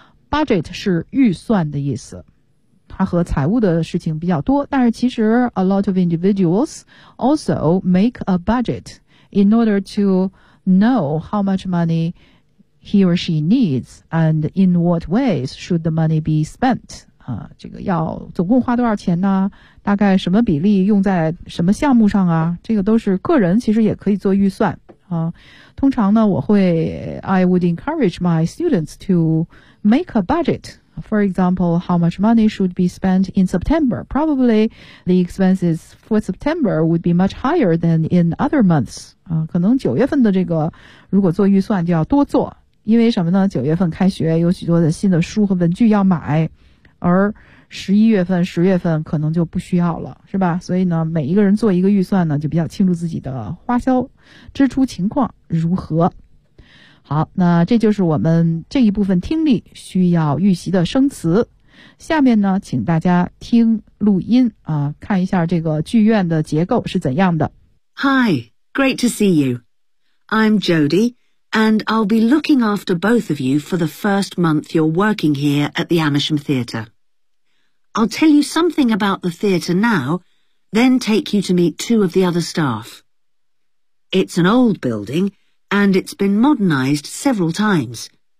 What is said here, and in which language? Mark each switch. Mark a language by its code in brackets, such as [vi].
[en] budget [zh] 是预算的意思，它和财务的事情比较多，但是其实 [en] a lot of individuals also make a budget in order to know how much money he or she needs and in what ways should the money be spent。 [zh] 这个要总共花多少钱呢？大概什么比例用在什么项目上啊？这个都是个人其实也可以做预算啊。通常呢，我会 [en] I would encourage my students to make a budget. For example, how much money should be spent in September? Probably the expenses for September would be much higher than in other months. [zh] 可能九月份的这个如果做预算就要多做，因为什么呢？九月份开学有许多的新的书和文具要买。而11月份、10月份可能就不需要了，是吧？所以呢，每一个人做一个预算呢，就比较清楚自己的花销、支出情况如何。好，那这就是我们这一部分听力需要预习的生词。下面呢，请大家听录音啊，看一下这个剧院的结构是怎样的。 [en] Hi, great to see you. I'm Jody. And I'll be looking after both of you for the first month you're working here at the Amersham Theatre. I'll tell you something about the theatre now, then take you to meet two of the other staff. It's an old building, and it's been modernised several times.